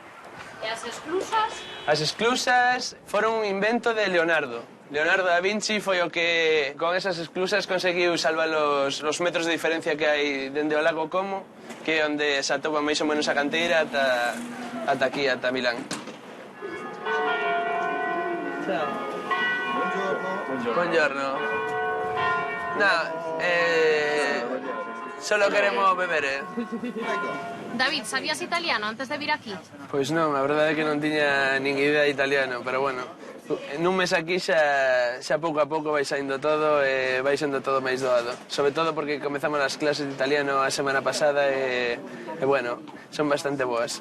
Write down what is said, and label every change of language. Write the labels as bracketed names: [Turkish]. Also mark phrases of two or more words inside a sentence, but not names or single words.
[Galician] E as esclusas? As esclusas foron un invento de Leonardo. Leonardo da Vinci foi o que, con esas esclusas, conseguiu salvar os metros de diferencia que hai dende o lago Como, que é onde se atopa máis ou menos a canteira ata aquí, ata Milán. [Italian] Ciao. Buongiorno. [Spanish] No, solo queremos beber, [Galician] David, sabías italiano antes de vir aquí? Pois non, a verdade é que non tiña nin idea de italiano, pero bueno, nun mes aquí xa pouco a pouco vai saindo todo e vai sendo todo máis doado. Sobre todo porque comezamos as clases de italiano a semana pasada e bueno, son bastante boas.